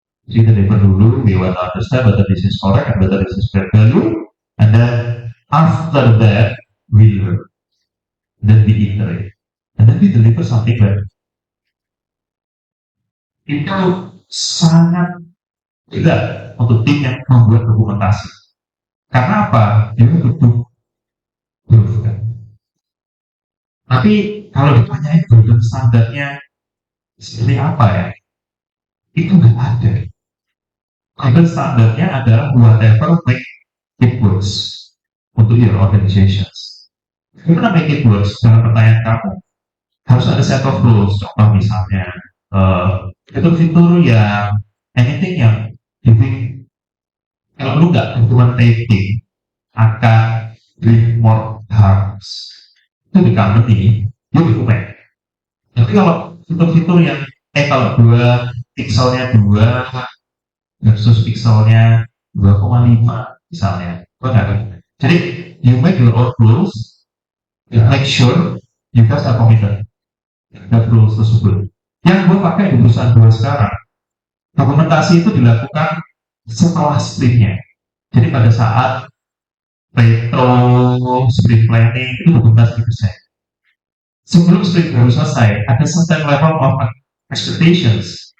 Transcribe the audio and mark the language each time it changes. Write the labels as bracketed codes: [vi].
[id] Jadi [en] deliver dulu, we want to understand whether this is correct and whether this is value, and then After that, we learn, then we iterate, and then we deliver something better. [id] Itu sangat tidak untuk tim yang membuat dokumentasi. Karena apa? Dia butuh proof kan. Tapi kalau ditanyain golden standarnya seperti apa ya? Itu nggak ada. [en] Golden [id] standarnya adalah [en] whatever make it works [id] untuk [en] your organizations. [id] Gimana [en] make it works? [id] Dalam pertanyaan kamu, harus ada set of rules. Contoh misalnya, fitur-fitur yang anything yang giving, kalau lu nggak implementing akan [en] bring more harms [id] itu di company, you implement. Tapi kalau fitur-fitur yang kalau 2 pixelnya 2 versus pixelnya 2,5 misalnya, benar. Jadi [en] you make your own rules, you make sure you guys are committed [id] terhadap rules tersebut. Yang gue pakai di perusahaan gue sekarang, dokumentasi itu dilakukan setelah sprintnya. Jadi pada saat retro sprint planning itu dokumentasi selesai. Sebelum sprint baru selesai, ada [en] certain level of expectations.